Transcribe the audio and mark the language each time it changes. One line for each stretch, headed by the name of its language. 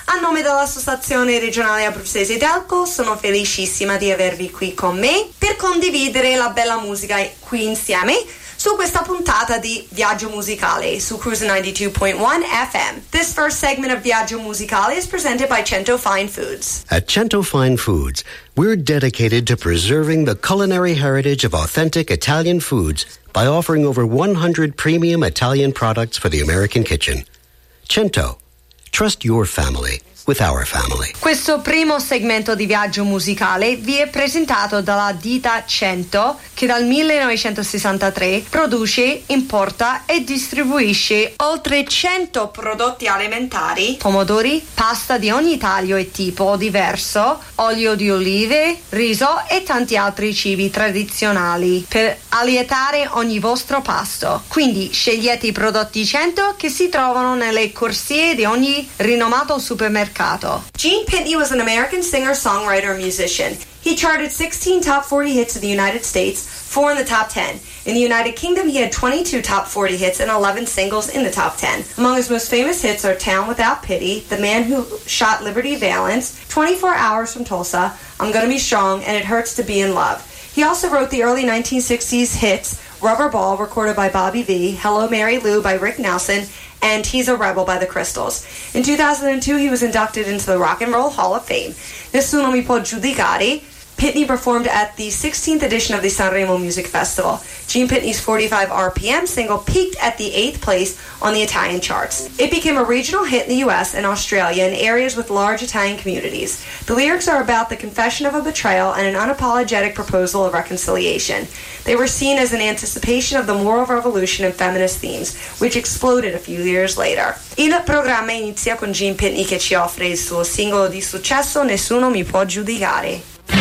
Italian: A nome dell'Associazione Regionale Abruzzese Delco, sono felicissima di avervi qui con me per condividere la bella musica qui insieme su questa puntata di Viaggio Musicale su Cruise 92.1 FM.
English: This first segment of Viaggio Musicale is presented by Cento Fine Foods. At Cento Fine Foods, we're dedicated to preserving the culinary heritage of authentic Italian foods by offering over 100 premium Italian products for the American kitchen. Cento, trust your family with our family.
Italian: Questo primo segmento di Viaggio Musicale vi è presentato dalla ditta Cento, che dal 1963 produce, importa e distribuisce oltre 100 prodotti alimentari, pomodori, pasta di ogni taglio e tipo diverso, olio di olive, riso e tanti altri cibi tradizionali per allietare ogni vostro pasto. Quindi scegliete i prodotti Cento che si trovano nelle corsie di ogni rinomato supermercato mercato.
English: Gene Pitney was an American singer, songwriter, and musician. He charted 16 top 40 hits in the United States, 4 in the top 10. In the United Kingdom, he had 22 top 40 hits and 11 singles in the top 10. Among his most famous hits are Town Without Pity, The Man Who Shot Liberty Valance, 24 Hours from Tulsa, I'm Gonna Be Strong, and It Hurts to Be in Love. He also wrote the early 1960s hits Rubber Ball, recorded by Bobby V, Hello Mary Lou by Rick Nelson, and He's a Rebel by the Crystals. In 2002, he was inducted into the Rock and Roll Hall of Fame. This is
Italian: un po' giudicati.
English: Pitney performed at the 16th edition of the Sanremo Music Festival. Gene Pitney's 45 RPM single peaked at the 8th place on the Italian charts. It became a regional hit in the U.S. and Australia in areas with large Italian communities. The lyrics are about the confession of a betrayal and an unapologetic proposal of reconciliation. They were seen as an anticipation of the moral revolution and feminist themes, which exploded a few years later.
Italian: Il programma inizia con Gene Pitney che ci offre il suo singolo di successo Nessuno Mi Può Giudicare.